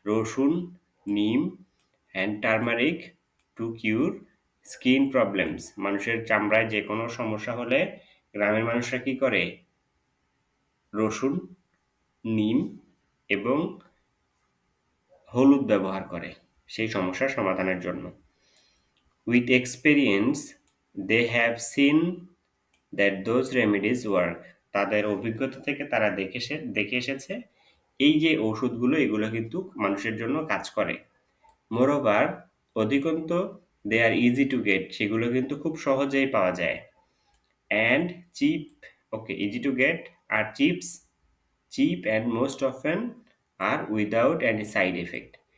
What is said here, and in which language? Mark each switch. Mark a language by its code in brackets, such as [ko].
[en] Rasun, neem and turmeric to cure skin problems. [bn] মানুষের চামড়ায় যেকোনো সমস্যা হলে গ্রামের মানুষরা কি করে? রসুন, নিম এবং হলুদ ব্যবহার করে সেই সমস্যার সমাধানের জন্য। [en] With experience, they have seen that those remedies work. [bn] তাদের অভিজ্ঞতা থেকে তারা দেখে এসেছে এই যে ঔষধগুলো এগুলো কিন্তু মানুষের জন্য কাজ করে। মোরওভার, অধিকন্তু [en] they are easy to get, [bn] সেগুলো কিন্তু খুব সহজেই পাওয়া যায়। [en] And cheap, okay, easy to get আর cheap and most often are without any side effect.